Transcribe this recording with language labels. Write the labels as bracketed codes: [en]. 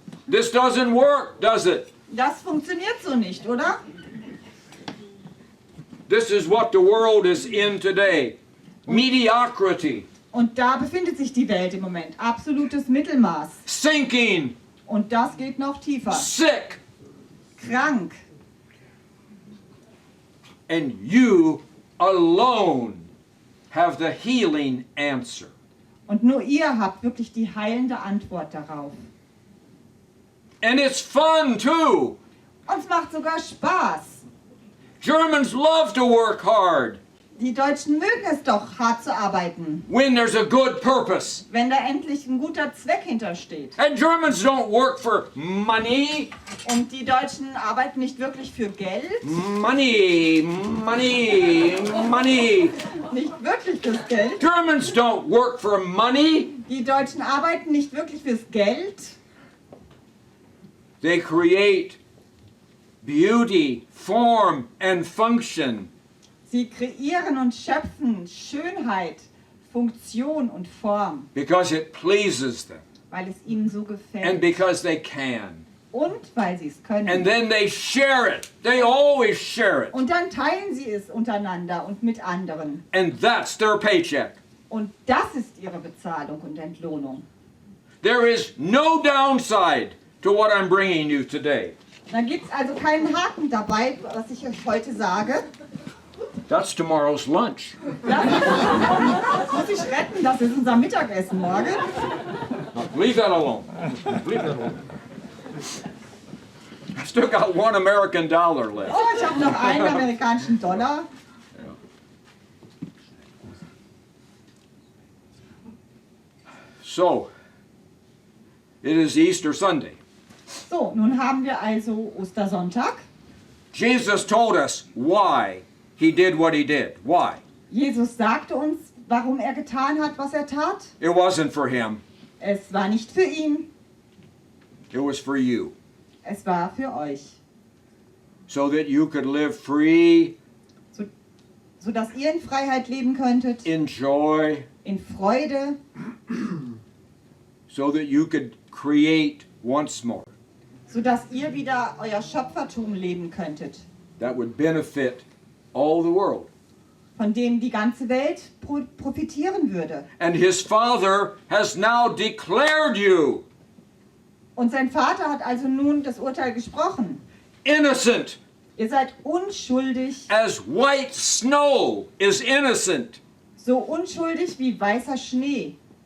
[en] This doesn't work, does it? [de] Das funktioniert so nicht, oder? [en] This is what the world is in today. Mediocrity, [de] Und da befindet sich die Welt im Moment. Absolutes Mittelmaß. [en] sinking, [de] Und das geht noch tiefer. [en] sick, [de] Krank. [en] and you alone have the healing answer. [de] Und nur ihr habt wirklich die heilende Antwort darauf. [en] And it's fun too. [de] Und es macht sogar Spaß. [en] Germans love to work hard [de] Die Deutschen mögen es doch, hart zu arbeiten, [en] when there's a good purpose. [de] wenn da endlich ein guter Zweck hintersteht. [en] And Germans don't work for money, [de] Und die Deutschen arbeiten nicht wirklich für Geld, [en] money, money, money. [de] nicht wirklich fürs Geld. [en] Germans don't work for money. [de] Die Deutschen arbeiten nicht wirklich fürs Geld. [en] They create beauty, form, and function. [de] Sie kreieren und schöpfen Schönheit, Funktion und Form, [en] Because it pleases them [de] weil es ihnen so [en] and [de] gefällt. [en] because they can. [de] Und weil sie es [en] And [de] können. [en] then they share it. They always share it. [de] Und dann teilen sie es untereinander und mit anderen. [en] And that's their paycheck. [de] Und das ist ihre Bezahlung und Entlohnung. [en] There is no downside to what I'm bringing you today. [de] Da gibt es also keinen Haken dabei, was ich euch heute sage. [en] That's tomorrow's lunch. [de] Das muss ich retten, das ist unser Mittagessen morgen. [en] Now, leave that alone. Leave that alone. I still got $1 American left. [de] Oh, ich habe noch einen amerikanischen Dollar. [en] So, it is Easter Sunday. [de] So, nun haben wir also Ostersonntag. [en] Jesus told us why he did what he did. Why? [de] Jesus sagte uns, warum er getan hat, was er tat. [en] It wasn't for him. [de] Es war nicht für ihn, [en] It was for you. [de] es war für euch. [en] So that you could live free, [de] Sodass ihr in Freiheit leben könntet, [en] in joy, [de] in Freude, [en] so that you could create once more. [de] sodass ihr wieder euer Schöpfertum leben könntet, [en] That would benefit all the world. [de] von dem die ganze Welt profitieren würde. [en] And his Father has now declared you [de] Und sein Vater hat also nun das Urteil gesprochen. [en] innocent, [de] Ihr seid unschuldig, [en] as white snow is innocent. [de] so unschuldig wie weißer Schnee.